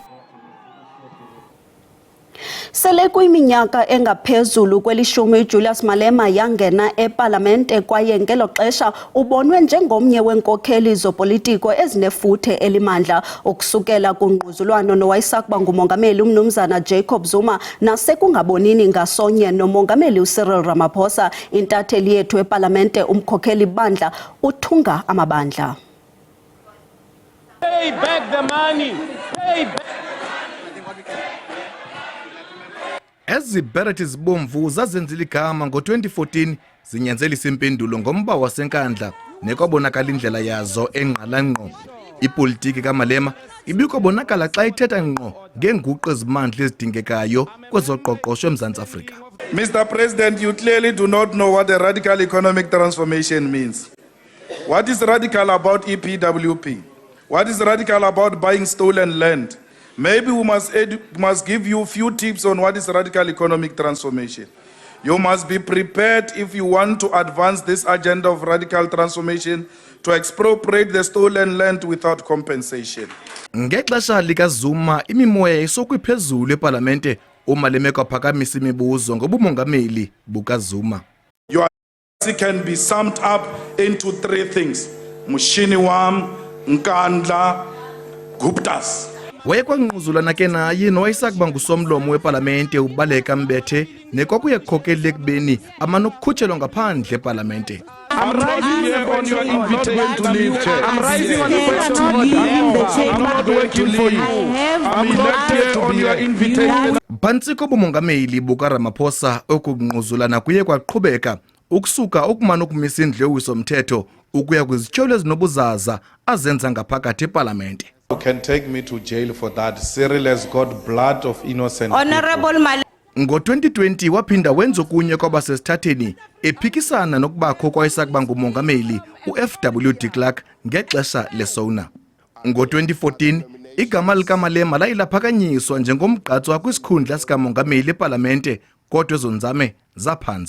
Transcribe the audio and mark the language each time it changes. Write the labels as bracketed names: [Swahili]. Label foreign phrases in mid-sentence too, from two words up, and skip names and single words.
[Xhosa] Sele kuyiminyaka engaphezulu kwelishumi uJulius Malema yangena eParlamente kwaye ngelo xesha ubonwe njengomnye wenkokheli zopolitiko ezinefuthe elimandla ukusukela kungquzulwano nowayesakuba ngumongameli umnumzana Jacob Zuma nasekungabonini ngasonye nomongameli uCyril Ramaphosa. Intatheli yethu eParlamente umkhokheli bandla uthunga amabandla. [English] Pay back the money. Pay back. [Xhosa] Ezibheret zibomvu zazenzile igama ngo-2014 zinyanzelisa impendulo ngomba wasenkandla nekwabonakala indlela yazo engqala ngqo. Ipolitiki kaMalema ibikwabonakala xa ithetha ngqo ngeenguqu ezimandla ezidingekayo kwezoqoqosho eMzantsi Afrika. [English] Mr. President, you clearly do not know what a radical economic transformation means. What is radical about EPWP? What is radical about buying stolen land? Maybe we must give you a few tips on what is radical economic transformation. You must be prepared if you want to advance this agenda of radical transformation to expropriate the stolen land without compensation. [Xhosa] Ngexesha likaZuma imimoya isokwiphezulu eParlamente uMalema kwaphakamisa imibuzo ngobumongameli bukaZuma. [English] Your policy can be summed up into 3 things: Mushini wam, Nkandla, Guptas. [Xhosa] Wayekwangquzulana ke naye nowayesakuba ngusomlomo weParlamente ubaleka Mbethe nekwakuye khokheli ekubeni amanokukhutshelwa ngaphandle eParlamente. [English] I'm rising here on your invitation to leave, Chair. I'm rising on your question. I'm not working for you. I'm elected on your invitation. [Xhosa] Phantsi kobumongameli bukaRamaphosa okungquzulana kuye kwaqhubeka ukusuka ukumana ukumisa indlu yowisomthetho ukuya kwizityholo ezinobuzaza azenza ngaphakathi eParlamente. [English] You can take me to jail for that. Cyril has got blood of innocent Honorable Malema. [Xhosa] Ngo-2020 waphinda wenza okunye kwabasesithatheni ephikisana nokubakho kwayesakuba ngumongameli uFW de Klerk ngexesha leSona. Ngo-2014 igama likaMalema layilaphakanyiswa njengomgqatswa kwisikhundla sikamongameli eParlamente kodwa ezo nzame zaphanza.